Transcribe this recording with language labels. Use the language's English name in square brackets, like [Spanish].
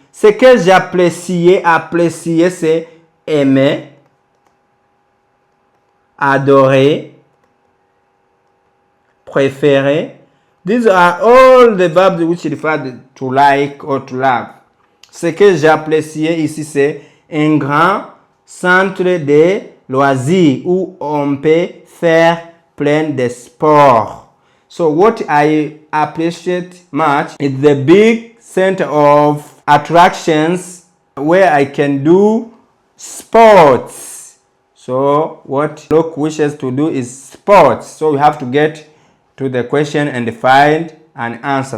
[French] Ce que j'appréciais, apprécier, c'est aimer, adorer, préférer. [English] These are all the verbs which refer to like or to love. [French] Ce que j'appréciais ici, c'est un grand centre de loisirs où on peut faire plein de sports. [English] So what I appreciate much is the big center of attractions where I can do sports. So what Luke wishes to do is sports. So we have to get to the question and find an answer.